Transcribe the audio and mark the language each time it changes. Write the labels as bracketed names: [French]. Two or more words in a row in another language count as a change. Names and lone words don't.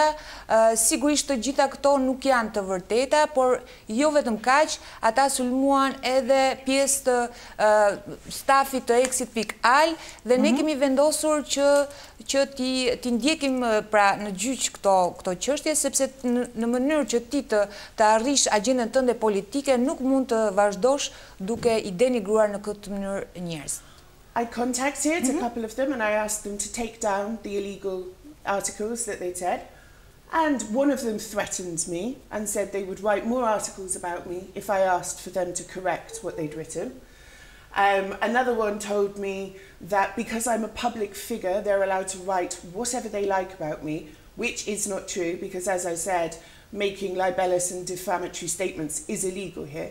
[Albanian] Sigurisht të gjitha këto nuk janë të vërteta, por jo vetëm kaq, ata sulmuan edhe pjesë të stafit të Exit.al dhe ne kemi vendosur që ti ndjekim pra në gjyq këto çështje, sepse në mënyrë që ti të arrish agjendën tënde politike nuk mund të vazhdosh duke i denigruar në këtë mënyrë njerëz. [English] I contacted a couple of them and I asked them to take down the illegal articles that they said. And one of them threatened me and said they would write more articles about me if I asked for them to correct what they'd written. Another one told me that because I'm a public figure, they're allowed to write whatever they like about me, which is not true because, as I said, making libelous and defamatory statements is illegal here.